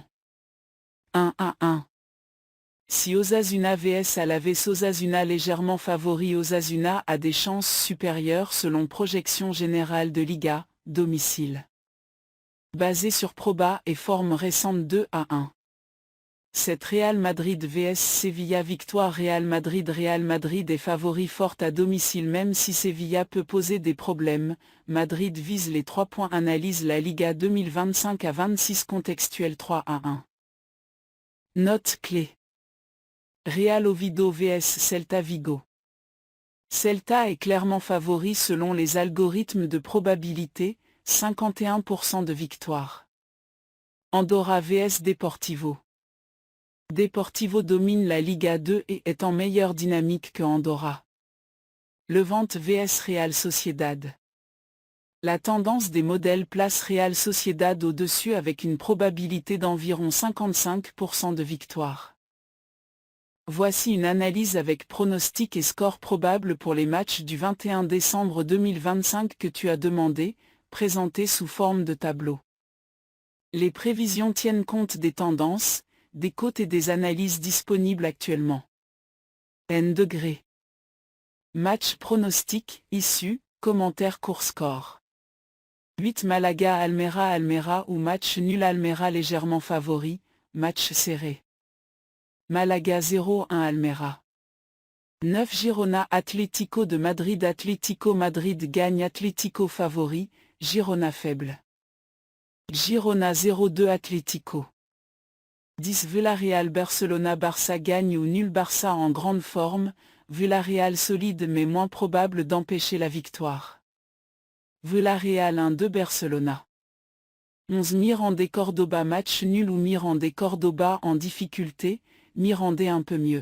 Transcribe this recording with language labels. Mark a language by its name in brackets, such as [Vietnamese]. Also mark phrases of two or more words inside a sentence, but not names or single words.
[French] 1-1. Si Osasuna vs Alaves. Osasuna légèrement favori. Osasuna a des chances supérieures selon projection générale de Liga, domicile. Basé sur proba et forme récente. 2-1. 7 Real Madrid vs Sevilla. Victoire Real Madrid. Real Madrid est favori forte à domicile même si Sevilla peut poser des problèmes. Madrid vise les 3 points. Analyse la Liga 2025 à 26 contextuel 3-1. Note clé. Real Oviedo vs Celta Vigo. Celta est clairement favori selon les algorithmes de probabilité, 51% de victoire. Andorra vs Deportivo. Deportivo domine la Liga 2 et est en meilleure dynamique que Andorra. Levante vs Real Sociedad. La tendance des modèles place Real Sociedad au-dessus avec une probabilité d'environ 55% de victoire. Voici une analyse avec pronostics et scores probables pour les matchs du 21 décembre 2025 que tu as demandé, présentés sous forme de tableau. Les prévisions tiennent compte des tendances, des cotes et des analyses disponibles actuellement. N degré. Match pronostic, issue, commentaire court score. 8 Malaga Almeria. Almeria ou match nul. Almeria légèrement favori, match serré. Malaga 0-1 Almeria. 9 Girona Atlético de Madrid. Atlético Madrid gagne. Atlético favori, Girona faible. Girona 0-2 Atlético. 10 Villarreal Barcelona. Barça gagne ou nul. Barça en grande forme, Villarreal solide mais moins probable d'empêcher la victoire. Villarreal 1-2 Barcelona. 11 Mirandés Cordoba. Match nul ou Mirandés Cordoba en difficulté, Mirandés un peu mieux.